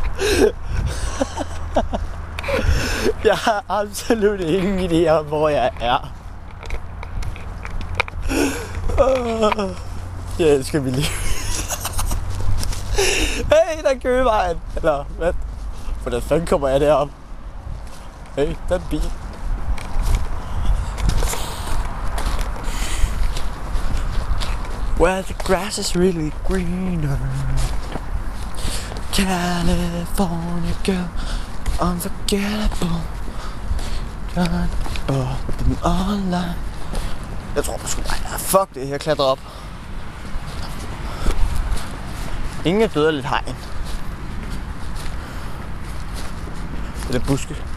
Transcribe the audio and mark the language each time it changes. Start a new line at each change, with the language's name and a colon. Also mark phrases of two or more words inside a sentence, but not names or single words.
Danish: Jeg har absolut ingen idé om, hvor jeg er. Jeg elsker mit liv. Hey, der er Køgevejen. Eller hvad? Hvordan fanden kommer jeg derop? Hey, der er en bil.
English: Where the grass is really greener. California girl, unforgettable. Them all line.
Danish: Jeg tror på sgu bare, fuck det, jeg klatrer op. Ingen er død af lidt hegn. Det er buske.